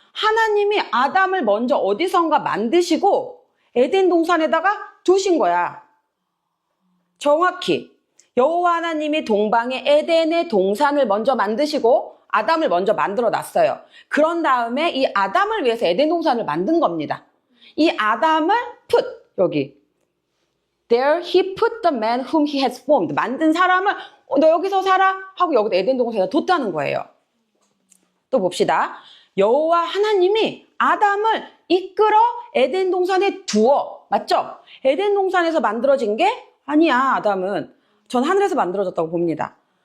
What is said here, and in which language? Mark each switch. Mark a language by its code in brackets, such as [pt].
[ko] 하나님이 아담을 먼저 어디선가 만드시고 에덴 동산에다가 두신 거야. 정확히 여호와 하나님이 동방의 에덴의 동산을 먼저 만드시고 아담을 먼저 만들어 놨어요. 그런 다음에 이 아담을 위해서 에덴 동산을 만든 겁니다. 이 아담을 여기 [en] There he put the man whom he has formed. [ko] 만든 사람을 너 여기서 살아 하고 여기다 에덴 동산에다 뒀다는 거예요. 또 봅시다. 여호와 하나님이 아담을 이끌어 에덴 동산에 두어. 맞죠? 에덴 동산에서 만들어진 게 아니야. 아담은 전 하늘에서 만들어졌다고 봅니다.